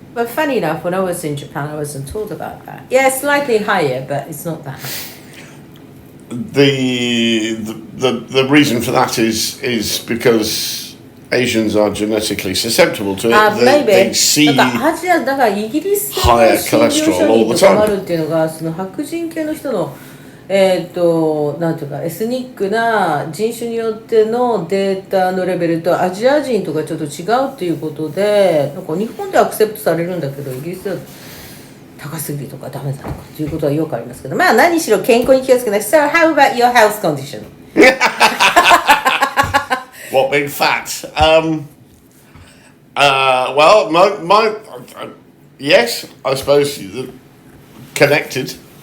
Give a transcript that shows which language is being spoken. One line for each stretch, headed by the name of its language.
English: But funny enough, when I was in Japan, I wasn't told about that. Yeah, slightly higher, but it's not that high. The reason for that is because Asians are genetically susceptible to it. They see higher cholesterol all the time.
Japanese: っていうのがその白人系の人のなんていうかエスニックな人種によってのデータのレベルとアジア人とかちょっと違うっていうことで、なんか日本でアクセプトされるんだけどイギリスでは高すぎるとかダメだとかっていうことはよくありますけど、まあ何しろ健康に気をつけない。
English: So how about your health condition? What being fat? Well, my yes, I suppose connected.